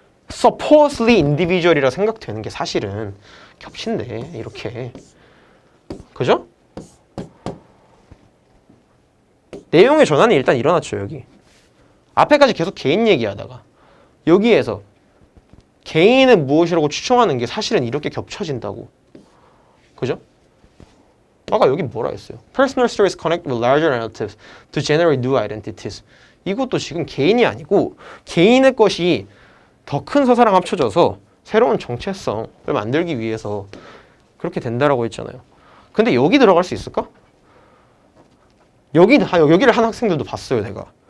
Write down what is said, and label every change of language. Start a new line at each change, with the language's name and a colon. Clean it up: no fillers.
English: supposedly individual
Korean: 이라 생각되는 게 사실은 겹친대. 이렇게. 그죠? 내용의 전환이 일단 일어났죠. 여기. 앞에까지 계속 개인 얘기하다가 여기에서 개인은 무엇이라고 추정하는 게 사실은 이렇게 겹쳐진다고. 그죠? 아까 여기 뭐라 했어요?
English: Personal stories connect with larger narratives to generate new identities.
Korean: 이것도 지금 개인이 아니고 개인의 것이 더 큰 서사랑 합쳐져서 새로운 정체성을 만들기 위해서 그렇게 된다라고 했잖아요. 근데 여기 들어갈 수 있을까? 여기를 한 학생들도 봤어요, 내가.